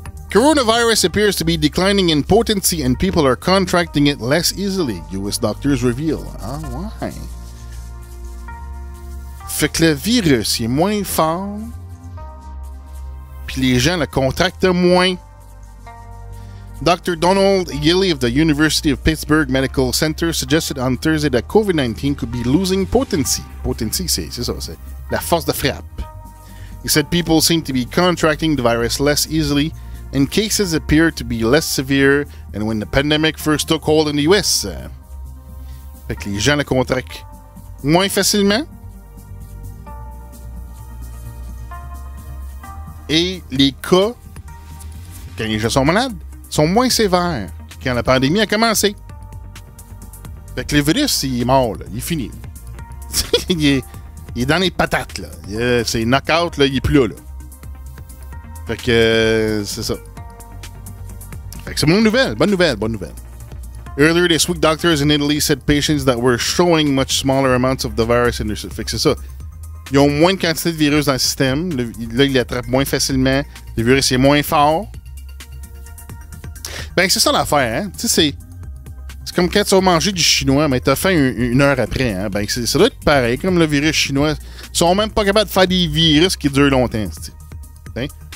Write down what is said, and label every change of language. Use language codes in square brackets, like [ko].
[en] Coronavirus appears to be declining in potency and people are contracting it less easily, US doctors reveal. [fr] Ah ouais. Fait que le virus il est moins fort, puis les gens le contractent moins. [en] Dr. Donald Gilley of the University of Pittsburgh Medical Center suggested on Thursday that COVID-19 could be losing potency. [fr] Potency, c'est ça, c'est la force de frappe. [en] He said people seem to be contracting the virus less easily and cases appear to be less severe than when the pandemic first took hold in the US. [fr] Fait que les gens le contractent moins facilement. Et les cas, quand les gens sont malades, sont moins sévères que quand la pandémie a commencé. Fait que le virus, il est mort, là. Il est fini. il est dans les patates, là. C'est knock-out, là. Il est plus là, là. Fait que c'est ça. Fait que c'est bonne nouvelle. Bonne nouvelle, bonne nouvelle. [en] Earlier this week, doctors in Italy said patients that were showing much smaller amounts of the virus in their... [fr] Fait que c'est ça. Ils ont moins de quantité de virus dans le système. Là, ils l'attrapent moins facilement. Le virus est moins fort. Ben, c'est ça l'affaire, hein. Tu sais, c'est comme quand tu vas manger du chinois, mais t'as faim une heure après, hein. Ben, ça doit être pareil, comme le virus chinois. Ils sont même pas capables de faire des virus qui durent longtemps, tu sais.